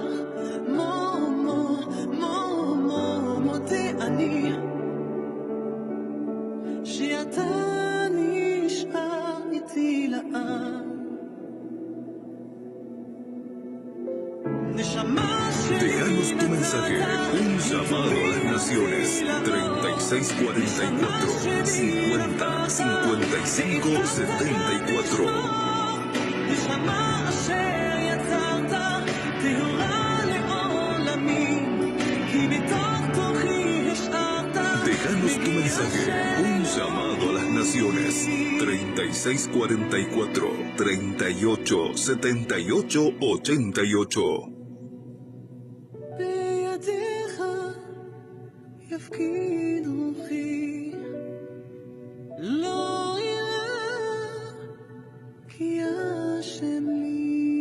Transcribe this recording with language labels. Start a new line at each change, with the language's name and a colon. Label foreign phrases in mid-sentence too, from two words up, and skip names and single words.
Hebrew: מודה אני שאתה נשאר איתי לעד. נשמה שלי
Spanish: Déjanos tu mensaje, un llamado a las naciones. 3644 50 55 74.
Hebrew: נשמה אשר יצרת, טהורה לעולמי, כי בתוך תוכי השארת.
Spanish: Déjanos tu mensaje, un llamado a las naciones. 3644 38 78 88.
Hebrew: בידיך יפקיד רוחי, לא יראה כי השם לי.